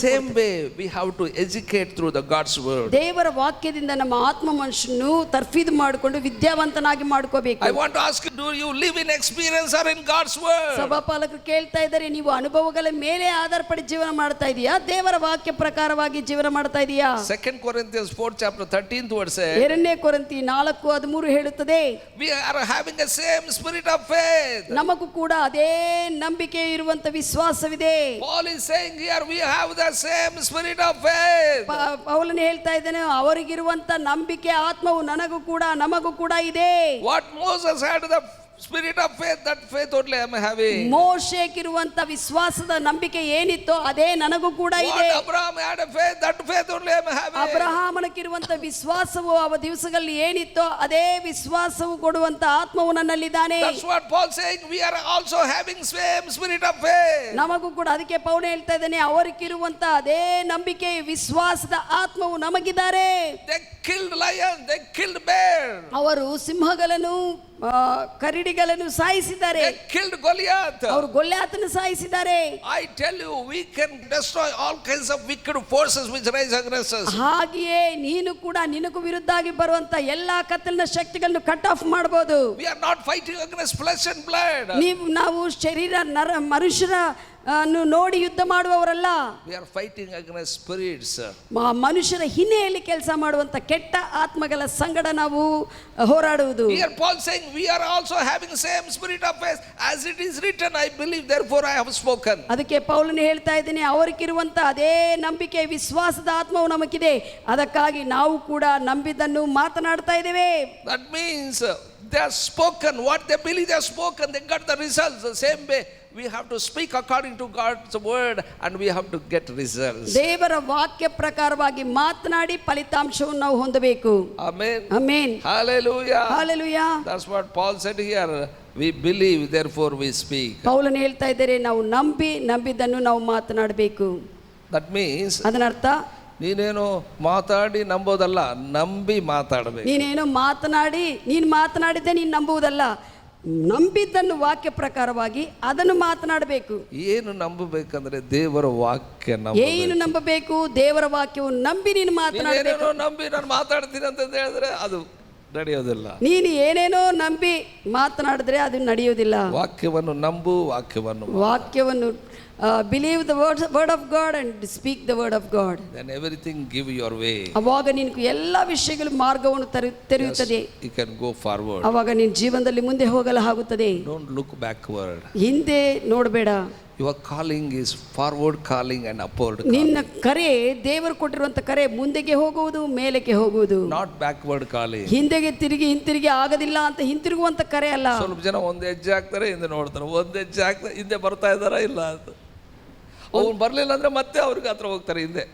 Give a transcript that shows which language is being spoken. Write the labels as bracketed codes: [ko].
[en] Same way we have to educate through the God's word. [kn] ದೇವರ ವಾಕ್ಯದಿಂದ ನಮ್ಮ ಆತ್ಮ ಮನುಷ್ಯನು ತರ್ಫೀದು ಮಾಡಿಕೊಂಡು ವಿದ್ಯಾವಂತನಾಗಿ ಮಾಡ್ಕೋಬೇಕು. [en] I want to ask, do you live in experience or in God's word? [kn] ಸಭಾಪಾಲಕರು ಕೇಳ್ತಾ ಇದ್ದಾರೆ, ನೀವು ಅನುಭವಗಳ ಮೇಲೆ ಆಧಾರಪಡಿ ಜೀವನ ಮಾಡ್ತಾ ಇದೀಯಾ, ದೇವರ ವಾಕ್ಯ ಪ್ರಕಾರವಾಗಿ ಜೀವನ ಮಾಡ್ತಾ ಇದೀಯಾ? [en] 2 Corinthians 4 chapter 13th word says, [kn] 2 ಕೊರಿಂಥಿ 4:13 ಹೇಳುತ್ತದೆ, [en] we are having the same spirit of faith. [kn] ನಮಗೂ ಕೂಡ ಅದೇ ನಂಬಿಕೆ ಇರುವಂತ ವಿಶ್ವಾಸವಿದೆ. [en] Paul is saying here we have the same spirit of faith. [kn] ಪೌಲನು ಹೇಳ್ತಾ ಇದ್ದಾನೆ, ಅವರಿಗಿರುವಂತ ನಂಬಿಕೆ ಆತ್ಮವು ನಮಗೂ ಕೂಡ ಇದೆ. [en] What Moses had the spirit of faith, that faith only I am having. [kn] ಮೋಶೆಗಿರುವಂತ ವಿಶ್ವಾಸದ ನಂಬಿಕೆ ಏನಿತ್ತೋ ಅದೇ ನನಗೂ ಕೂಡ ಇದೆ. [en] What Abraham had a faith, that faith only I am having. [kn] ಅಬ್ರಹಾಮನಿಗಿರುವಂತ ವಿಶ್ವಾಸವು ಅವ ದಿವಸಗಳಲ್ಲಿ ಏನಿತ್ತೋ ಅದೇ ವಿಶ್ವಾಸವು ಕೊಡುವಂತ ಆತ್ಮವು ನನ್ನಲ್ಲಿದ್ದಾನೆ. [en] That's what Paul saying, we are also having same spirit of faith. [kn] ನಮಗೂ ಕೂಡ, ಅದಕ್ಕೆ ಪೌಲ ಹೇಳ್ತಾ ಇದ್ದಾನೆ, ಅವರಿಗಿರುವಂತ ಅದೇ ನಂಬಿಕೆ ವಿಶ್ವಾಸದ ಆತ್ಮವು ನಮಗಿದ್ದಾರೆ. [en] They killed lion, they killed bear. [kn] ಅವರು ಸಿಂಹಗಳನ್ನು ಕರಡಿಗಳನ್ನು ಸಾಯಿಸಿದ್ದಾರೆ. [en] They killed Goliath. [kn] ಅವರು ಗೊಲ್ಯಾತನ್ನು ಸಾಯಿಸಿದ್ದಾರೆ. [en] I tell you, we can destroy all kinds of wicked forces which rise against us. [kn] ಹಾಗೆಯೇ ನೀನು ಕೂಡ ನಿನಗೂ ವಿರುದ್ಧವಾಗಿ ಬರುವಂತ ಎಲ್ಲಾ ಕತ್ತಲಿನ ಶಕ್ತಿಗಳನ್ನು ಕಟ್ ಆಫ್ ಮಾಡಬಹುದು. [en] We are not fighting against flesh and blood. [kn] ನಾವು ಶರೀರ ಮನುಷ್ಯರ ನೋಡಿ ಯುದ್ಧ ಮಾಡುವವರಲ್ಲ. [en] We are fighting against spirits. [kn] ಮನುಷ್ಯರ ಹಿನ್ನೆಲೆಯಲ್ಲಿ ಕೆಲಸ ಮಾಡುವಂತ ಕೆಟ್ಟ ಆತ್ಮಗಳ ಸಂಗಡ ನಾವು ಹೋರಾಡುವುದು. [en] Here Paul saying we are also having same spirit of faith, as it is written, I believe therefore I have spoken. [kn] ಅದಕ್ಕೆ ಪೌಲನು ಹೇಳ್ತಾ ಇದ್ದಾನೆ, ಅವರಿಗಿರುವಂತ ಅದೇ ನಂಬಿಕೆ ವಿಶ್ವಾಸದ ಆತ್ಮವು ನಮಗಿದೆ, ಅದಕ್ಕಾಗಿ ನಾವು ಕೂಡ ನಂಬಿದ್ದನ್ನು ಮಾತನಾಡ್ತಾ ಇದ್ದೇವೆ. [en] That means they have spoken what they believe they have spoken, they got the results. The same way we have to speak according to God's word and we have to get results. [kn] ದೇವರ ವಾಕ್ಯ ಪ್ರಕಾರವಾಗಿ ಮಾತನಾಡಿ ಫಲಿತಾಂಶವನ್ನು ನಾವು ಹೊಂದಬೇಕು. [en] Amen. [kn] Amen. [en] Hallelujah. Hallelujah. That's what Paul said here. We believe, therefore we speak. [kn] ಪೌಲನು ಹೇಳ್ತಾ ಇದ್ದಾರೆ, ನಾವು ನಂಬಿದ್ದನ್ನು ನಾವು ಮಾತನಾಡಬೇಕು. [en] That means [kn] ಅದರ ಅರ್ಥ ನೀನೇನು ಮಾತಾಡಿ ನಂಬೋದಲ್ಲ, ನಂಬಿ ಮಾತಾಡಬೇಕು. ನೀನೇನು ನೀನು ಮಾತನಾಡಿದ್ದೆ ನೀನು ನಂಬುವುದಲ್ಲ, ನಂಬಿದ್ದನ್ನು ವಾಕ್ಯ ಪ್ರಕಾರವಾಗಿ ಅದನ್ನು ಮಾತನಾಡಬೇಕು. ಏನು ನಂಬಬೇಕಂದ್ರೆ ದೇವರ ವಾಕ್ಯ ಏನು ನಂಬಬೇಕು? ದೇವರ ವಾಕ್ಯವನ್ನು ನಂಬಿ ನೀನು ಮಾತನಾಡಬೇಕು. ನಂಬಿ ನಾನು ಮಾತಾಡ್ತೀನಿ ಅಂತ ಹೇಳಿದ್ರೆ ಅದು ನಡೆಯೋದಿಲ್ಲ. ನೀನು ಏನೇನೋ ನಂಬಿ ಮಾತನಾಡಿದ್ರೆ ಅದು ನಡೆಯೋದಿಲ್ಲ. ವಾಕ್ಯವನ್ನು ನಂಬು, ವಾಕ್ಯವನ್ನು [en] Believe the word of God and speak the word of God. then everything give your way. [kn] ಅವಾಗ ನಿನಗೆ ಎಲ್ಲ ವಿಷಯಗಳು ಮಾರ್ಗವನ್ನು ತೆರೆಯುತ್ತದೆ. [en] You can go forward. [kn] ಅವಾಗ ನಿನ್ನ ಜೀವನದಲ್ಲಿ ಮುಂದೆ ಹೋಗಲು ಆಗುತ್ತದೆ. [en] Don't look backward. [kn] ಹಿಂದೆ ನೋಡಬೇಡ. [en] Your calling is forward calling and upward calling. [kn] ನಿನ್ನ ಕರೆ, ದೇವರು ಕೊಟ್ಟಿರುವಂತ ಕರೆ ಮುಂದೆಗೆ ಹೋಗುವುದು, ಮೇಲಕ್ಕೆ ಹೋಗುವುದು. [en] Not backward calling. [kn] ಹಿಂದೆಗೆ ಹಿಂತಿರುಗಿ ಆಗೋದಿಲ್ಲ ಅಂತ ಹಿಂತಿರುಗುವಂತ ಕರೆ ಅಲ್ಲ. ಸ್ವಲ್ಪ ಜನ ಒಂದು ಹೆಜ್ಜೆ ಹಾಕ್ತಾರೆ, ಹಿಂದೆ ನೋಡ್ತಾರೆ, ಒಂದು ಹೆಜ್ಜೆ ಹಾಕ್ತಾರೆ, ಹಿಂದೆ ಬರ್ತಾ ಇದ್ದಾರಾ ಇಲ್ಲ ಅಂತ. ಅವ್ನು ಬರ್ಲಿಲ್ಲ ಅಂದ್ರೆ ಮತ್ತೆ ಅವ್ರಿಗೆ ಹತ್ರ ಹೋಗ್ತಾರೆ ಹಿಂದೆ.